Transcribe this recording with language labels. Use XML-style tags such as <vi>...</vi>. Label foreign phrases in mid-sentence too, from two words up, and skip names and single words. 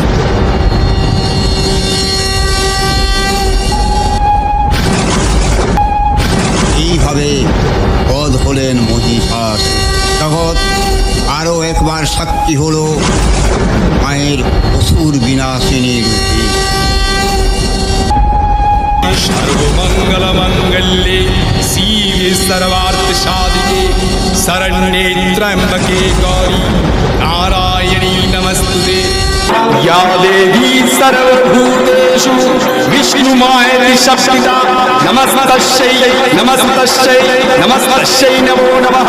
<bn>এইভাবে বধ হলেন মহিষাসুর। জগৎ আরো একবার সাক্ষী হলো মায়ের অসুর বিনাশিনী রূপে।</bn> <sa>सर्वमंगल मंगल्ये शिवे सर्वार्थ साधिके शरण्ये त्र्यंबके गौरी नारायणी नमस्तुते। या देवी सर्वभूतेषु विष्णुमायेति शक्तिता नमस्तस्यै नमस्तस्यै नमस्तस्यै नमो नमः।</sa>